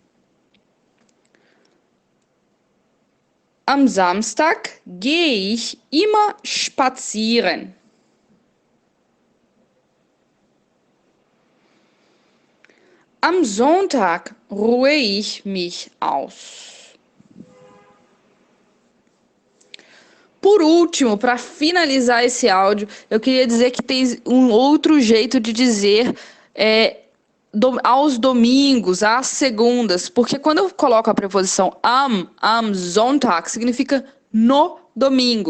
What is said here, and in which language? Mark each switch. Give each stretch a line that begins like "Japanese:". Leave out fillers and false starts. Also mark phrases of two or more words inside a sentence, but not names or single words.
German: Am Samstag gehe ich immer spazieren. Am Sonntag ruhe ich mich aus.
Portuguese: Por último, para finalizar esse áudio, eu queria dizer que tem um outro jeito de dizer aos domingos, às segundas, porque quando eu coloco a preposição
German: am Sonntag,
Portuguese: significa no domingo.